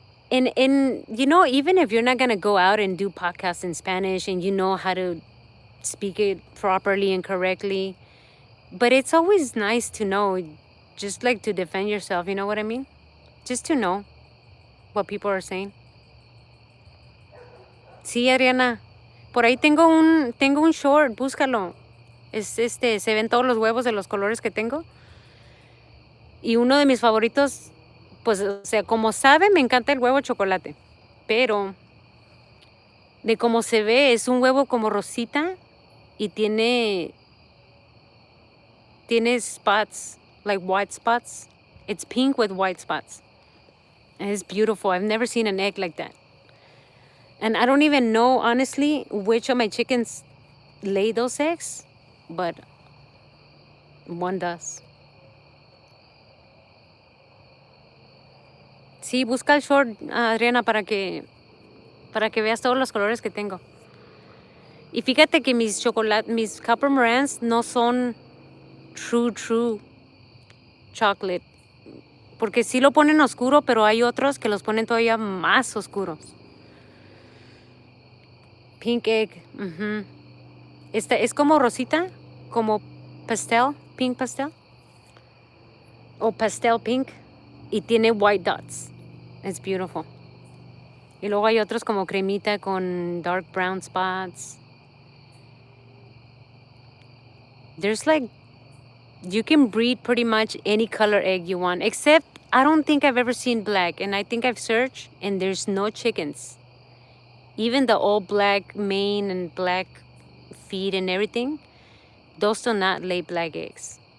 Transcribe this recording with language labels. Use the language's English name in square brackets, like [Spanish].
[English] And even if you're not gonna go out and do podcasts in Spanish and you know how to speak it properly and correctly, but it's always nice to know, just like to defend yourself, you know what I mean? Just to know what people are saying. [Spanish] Sí, Adriana. Por ahí tengo un short, búscalo. Se ven todos los huevos de los colores que tengo. Y uno de mis favoritos, pues, o sea, como sabe, me encanta el huevo chocolate. Pero de cómo se ve, es un huevo como rosita y tiene spots, [English] like white spots. It's pink with white spots. And it's beautiful. I've never seen an egg like that. And I don't even know, honestly, which of my chickens lay those eggs, but one does. [Spanish] Sí, busca el short, Adriana, para que veas todos los colores que tengo. Y fíjate que mis Copper Morans no son [English] true chocolate. [Spanish] Porque sí lo ponen oscuro, pero hay otros que los ponen todavía más oscuros. [English] Pink egg. [Spanish] Es como rosita, como pastel, [English] pink pastel. [Spanish] O [English] pastel pink. [Spanish] Y tiene [English] white dots. It's beautiful. [Spanish] Y luego hay otros como cremita con [English] dark brown spots. There's you can breed pretty much any color egg you want, except I don't think I've ever seen black. And I think I've searched and there's no chickens. Even the all black mane and black feet and everything, those do not lay black eggs.